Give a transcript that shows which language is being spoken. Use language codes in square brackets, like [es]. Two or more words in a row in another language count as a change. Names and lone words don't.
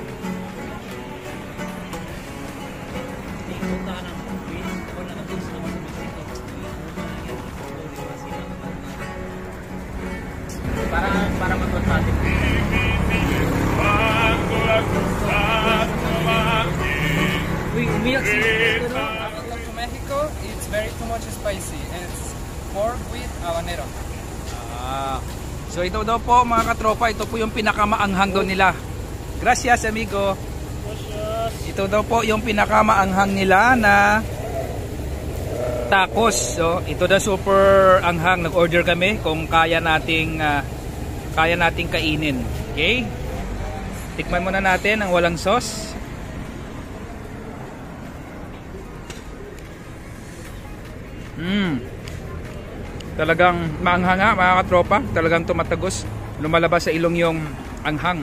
[tl] Pupunta ka ng beach, o naka-beach naman sa Mexico. Para mag-contact. Umiyak si [en] To Mexico, it's very too much spicy and it's pork with habanero. [tl] So ito daw po mga katropa, ito po yung pinakamaanghang daw nila. [es] Gracias amigo. [tl] Ito daw po yung pinakamaanghang nila na tacos. So ito daw super anghang. Nag-order kami kung kaya nating kainin. Okay? Tikman muna natin ang walang sauce. Talagang maanghanga mga katropa, talagang tumatagos, lumalabas sa ilong yung anghang.